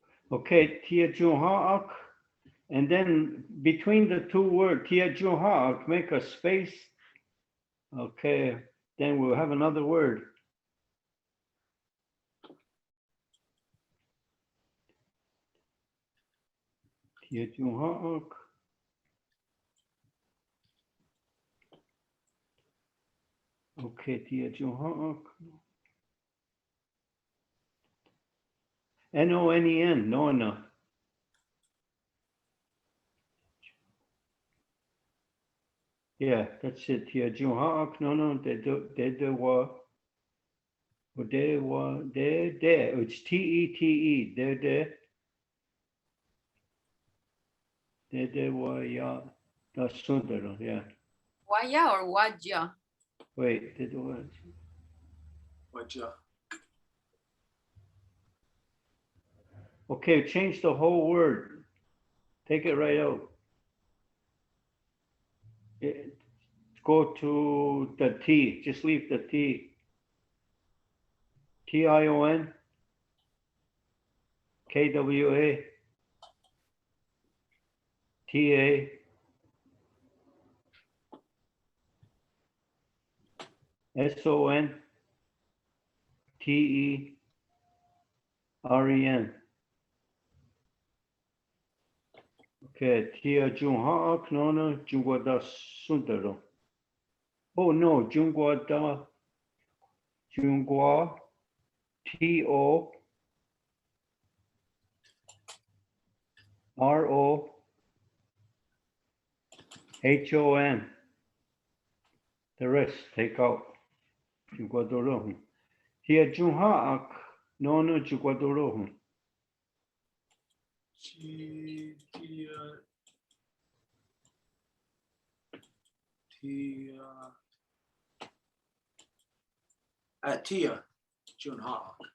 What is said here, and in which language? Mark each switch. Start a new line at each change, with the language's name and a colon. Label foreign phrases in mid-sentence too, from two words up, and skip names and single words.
English: Okay, tia junhaak. And then between the two words, tia junhaak, make a space. Okay, then we'll have another word. Tia junhaak. Okay, tia junhaak. N-O-N-E-N, Nona. Yeah, that's it. Tia junhaak, no, it's T-E-T-E, ya, that's Sundaro, yeah. Waya or Waja? Wait, Wajah. okay, change the whole word. Take it right out. Go to the T, just leave the T. T-I-O-N, K-W-A, T-A, S-O-N, T-E-R-E-N. Okay, Tia Junhaak Nona Jungwada Sundaro. Oh no, Jungwada Jungwa T-O-R-O-H-O-N. The rest take out. Jungwadorohun. Tia Junhaak Nona Jungwadorohun. Tia Junhaak.